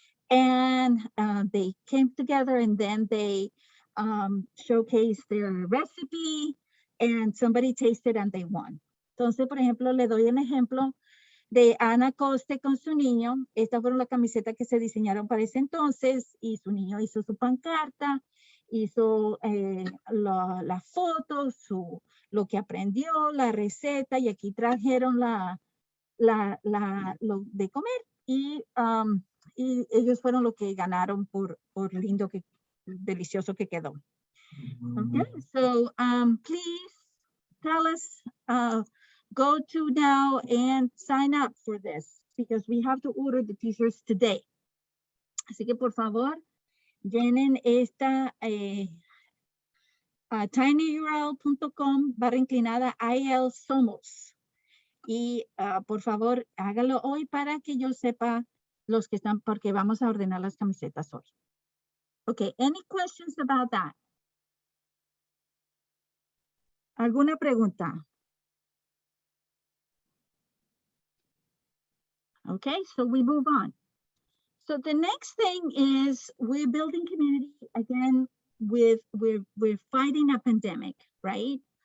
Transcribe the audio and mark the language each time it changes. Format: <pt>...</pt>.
<en>And they came together and then they showcased their recipe and somebody tasted and they won.</en> <es>Entonces, por ejemplo, le doy un ejemplo de Ana Coste con su niño. Estas fueron las camisetas que se diseñaron para ese entonces y su niño hizo su pancarta, hizo las fotos, lo que aprendió, la receta y aquí trajeron lo de comer y ellos fueron los que ganaron por lindo, delicioso que quedó.</es> <en>Okay, so please tell us, go to now and sign up for this because we have to order the t-shirts today.</en> <es>Así que por favor, llenen esta tinyurl.com/IL Somos. Y por favor, hágalo hoy para que yo sepa los que están, porque vamos a ordenar las camisetas hoy.</es> <en>Okay, any questions about that?</en> <es>¿Alguna pregunta?</es> <en>Okay, so we move on. So the next thing is we're building community again we're fighting a pandemic, right?</en>